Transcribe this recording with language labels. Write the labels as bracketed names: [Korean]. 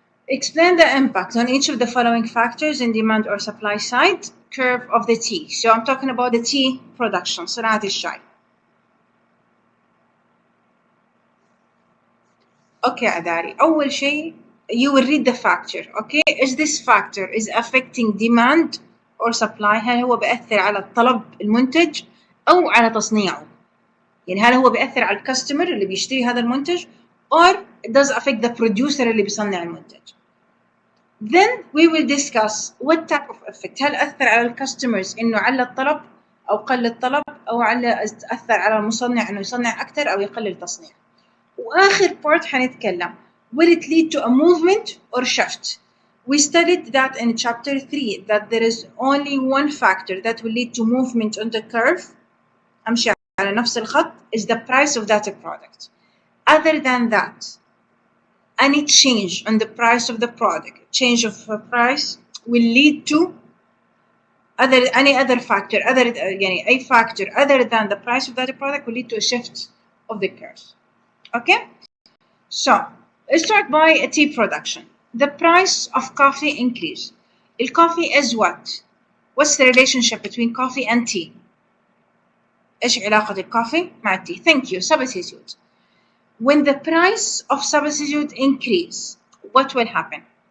[English] Explain the impact on each of the following factors in demand or supply side curve of the tea. So I'm talking about the tea production, صناعة الشاي. Okay, Adari. أول شيء you will read the factor. [Arabic] Okay, is this factor is affecting demand or supply؟ هل هو بيأثر على الطلب المنتج أو على تصنيعه؟ يعني هل هو بيأثر على الكاستمر اللي بيشتري هذا المنتج or it does affect the producer اللي بيصنع المنتج. [English] Then we will discuss what type of effect. [Arabic] هل أثر على الكاستمرز إنه على الطلب أو قل الطلب، أو على أثر على المصنع إنه يصنع أكثر أو يقلل التصنيع. [English] وآخر part حنتكلم will it lead to a movement or shift. We studied that in chapter 3 that there is only one factor that will lead to movement on the curve. أمشي على نفس الخط is the price of that product. Other than that, any change on the price of the product, change of price will lead to any other factor, a factor other than the price of that product will lead to a shift of the curve. Okay, so let's start by a tea production. The price of coffee increase. The coffee is what? What's the relationship between coffee and tea? [Arabic] إيش علاقة الكوفي مع التي؟ Thank you. [English] Substitute. When the price of substitute increase, what will happen?